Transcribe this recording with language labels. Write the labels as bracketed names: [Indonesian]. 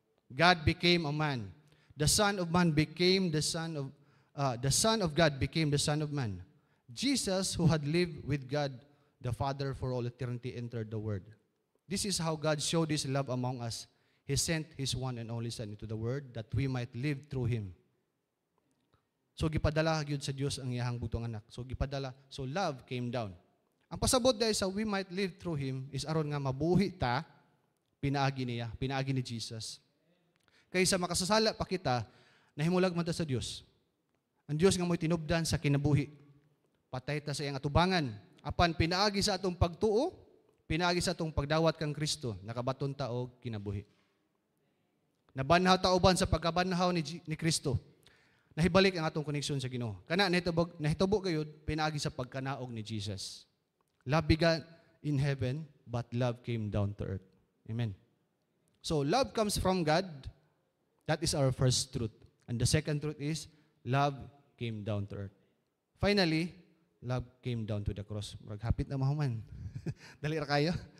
[English] God became a man. The Son of Man became the Son of God became the Son of Man. Jesus, who had lived with God, the Father for all eternity, entered the world. This is how God showed His love among us. He sent His one and only Son into the world that we might live through Him. [Cebuano] So gipadala gyud sa Dios ang iyang butong anak. So gipadala, so love came down. Ang pasabot dahil sa [English] we might live through Him [Cebuano] is aron nga mabuhi ta, pinaagi niya, pinaagi ni Jesus. Kaysa makasasala pa kita, nahimulag man ta sa Dios. Ang Dios nga mo'y tinubdan sa kinabuhi. Patay ta sa iyang atubangan. Apan pinaagi sa atong pagtuo, pinaagi sa atong pagdawat kang Kristo, nakabaton ta og kinabuhi. Nabanhaw ta uban sa pagkabanhaw ni Kristo. Nahibalik ang atong koneksyon sa Ginoo. Kana nahitabo gayud pinaagi sa pagkanaog ni Jesus. [English] Love began in heaven, but love came down to earth. Amen. So love comes from God. That is our first truth. And the second truth is love came down to earth. Finally, love came down to the cross. [Cebuano] Maghapit na mahuman. Dali ra kayo.